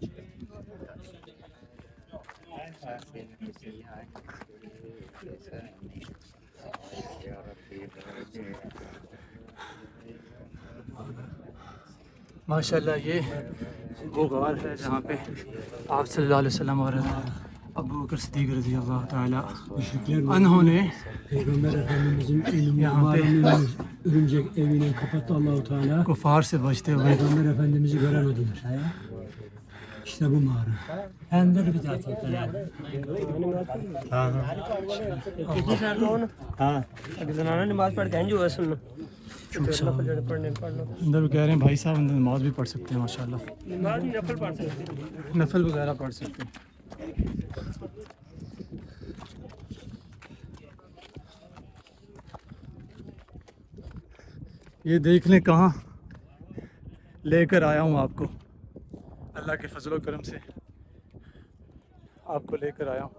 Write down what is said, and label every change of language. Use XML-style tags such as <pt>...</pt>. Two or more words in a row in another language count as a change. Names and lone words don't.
<hi>माशाल्लाह ये वो गार है जहाँ पे आप</hi> <ar>صلى الله عليه وسلم</ar> <hi>और अबू बकर सिद्दीक़</hi> <ar>رضي الله تعالى</ar> <hi>अन्होंने यहाँ पे</hi> <tr>örümcek evine kapattı Allahu Teala.</tr> <hi>कुफार से बचते हुए</hi> <tr>Peygamber Efendimiz'i göremediler. İşte bu mağara. Hem de bir daha tekrar.</tr> <hi>किसी साल को ना हाँ अगर जनाना नमाज पढ़ के जो है सुनना अच्छा। पढ़ने पढ़ लो अंदर भी कह रहे हैं भाई साहब अंदर नमाज भी पढ़ सकते हैं माशाल्लाह, नमाज भी नफल पढ़ सकते हैं। नफल वगैरह पढ़ सकते हैं। ये देख लें कहाँ लेकर आया हूँ आपको, अल्लाह के फजल करम से आपको लेकर आया हूँ।</hi>